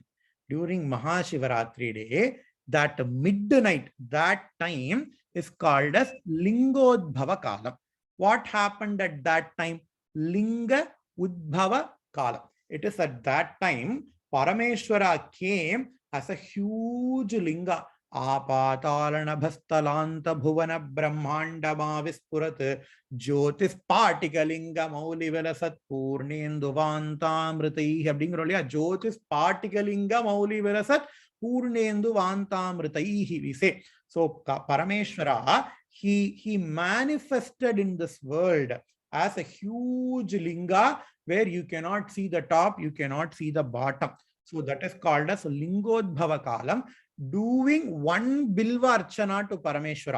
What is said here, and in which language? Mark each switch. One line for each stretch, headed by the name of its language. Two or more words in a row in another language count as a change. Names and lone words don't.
English: During Mahashivaratri day, that midnight, that time is called as Lingodbhava Kalam. What happened at that time? Linga Udbhava Kalam. It is at that time Parameshwara came as a huge linga.
Sanskrit: आपातालन भुवन ब्रह्माण्ड विस्पुरत् ज्योतिस् पर्टिकलिङ्ग मौलिवेलसत् पूर्णेन्दुवान्तामृतै.
Tamil: அப்படிங்கிற இல்லையா,
Sanskrit: ज्योतिस् पार्टिकलिङ्ग मौलिविरसत् पूर्णेन्दु वान्तामृतैः
English: we say. So Parameshwara, he manifested in this world as a huge linga where you cannot see the top, you cannot see the bottom. So that is called as Lingodbhava Kalam. Doing one Bilva Archana to Parameshwara.